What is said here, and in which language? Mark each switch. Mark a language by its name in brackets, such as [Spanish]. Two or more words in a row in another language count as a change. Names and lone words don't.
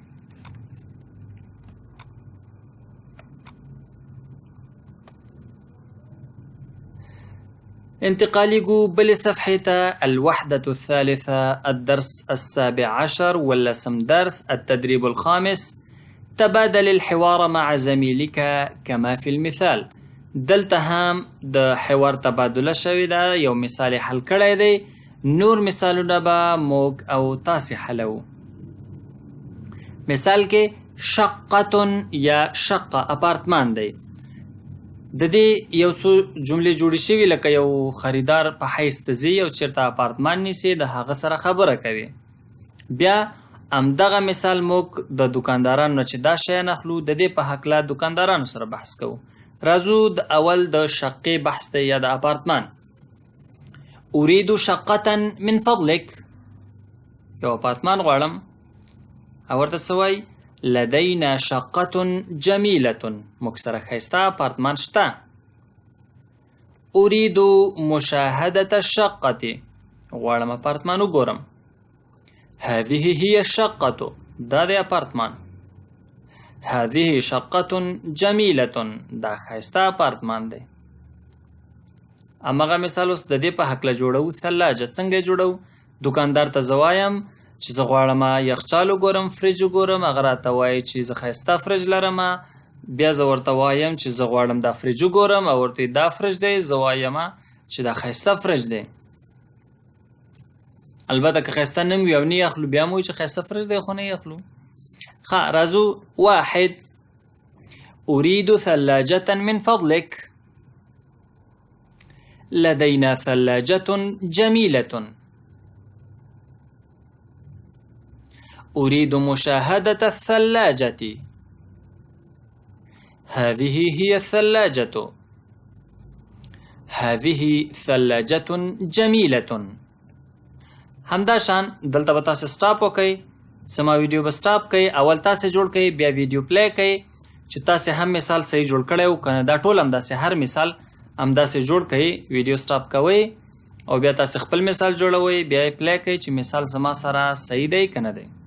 [Arabic] انتقالي بالصفحة الوحدة الثالثة الدرس 17 واللسم درس التدريب الخامس. تبادل الحوار مع زميلك كما في المثال. [Pashto] دلته هم د حوار تبادله شوی ده، یو مثال حل کړی دی. نور مثالونه به موږ او تاسې حلو. مثال کې شقة یا شقه اپارتمان دی. د دې یو څو جملې جوړې شوي، لکه یو خریدار په حیث ته ځي او چېرته اپارتمان نیسي، د هغه سره خبره کوي. بیا همدغه مثال موږ د دکاندارانو نه چې دا شیان اخلو، د دې په هکله دکاندارانو سره بحث کوو. راځو د اول د شقې بحث دی یا د اپارتمان. [Arabic] أريد شقة من فضلك. [Pashto] یو اپارتمان غواړم او ورته څه وایي؟ [Arabic] لدينا شقة جميلة. [Pashto] موږ سره ښایسته اپارتمان شته. [Arabic] أريد مشاهدة الشقة. [Pashto] غواړم اپارتمان وګورم. [Arabic] هذه هي الشقة. [Pashto] دا دی اپارتمان. [Arabic] هذه شقة جميلة. [Pashto] دا ښایسته اپارتمان دی. هماغه مثال اوس د دې په هکله جوړو. ثلاجه څنګه جوړو؟ دکاندار ته زه وایم چې زه غواړم یخچال وګورم، فریج وګورم. هغه راته وایي چې زه ښایسته فریج لرم. بیا زه ورته وایم چې زه غواړم دا فریج وګورم، او ورته دا فریج دی. زه وایم چې دا ښایسته فریج دی. البته که ښایسته نه وي او نه یې اخلو، بیا مو وایي چې ښایسته فریج دی، خو نه یې اخلو. ښه راځو. [Arabic] 1 أريد ثلاجة من فضلك. لدينا ثلاجة جميلة. أريد مشاهدة الثلاجة. هذه هي الثلاجة. هذه ثلاجة جميلة. [Pashto] همدا شان دلته به تاسو سټاپ وکئ. سما ویډیو به سټاپ کئ، اول تاسو جوړ کئ، بیا ویډیو پلی کئ چې تاسو هم مثال صحیح جوړ کړی و کنه. دا ټول همداسې هر مثال همداسې جوړ کئ. ویډیو سټاپ کوئ او بیا تاسو خپل مثال جوړوئ، بیا یې پلی کئ چې مثال زما سره صحیح دی که نه دی.